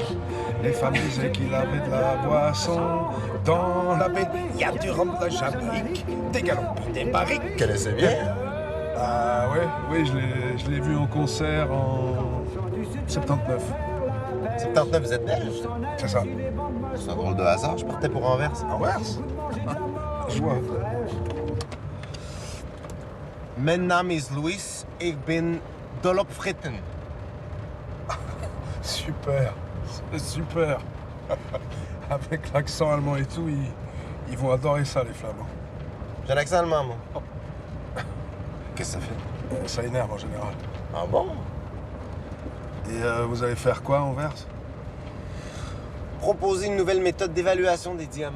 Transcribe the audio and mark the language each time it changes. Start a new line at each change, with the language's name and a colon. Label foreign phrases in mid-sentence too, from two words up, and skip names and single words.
French: Les femmes disaient qu'il avait de la boisson. Dans la baie, il y a du rhum de Jamaïque, des galons, des barriques. Connaissez bien? Ah ouais, oui, je l'ai vu en concert en 79. 79, vous êtes belge? C'est ça. C'est un drôle de hasard, je partais pour Anvers. Anvers? Je vois.
German: Mein Name ist Louis, ich bin Dolopfritten.
French: Super, c'est super. Avec l'accent allemand et tout, ils vont adorer ça, les Flamands. J'ai l'accent allemand, moi. Qu'est-ce que ça fait? Ça énerve en général. Ah bon? Et vous allez faire quoi, Anvers? Proposer une nouvelle méthode d'évaluation des diamants.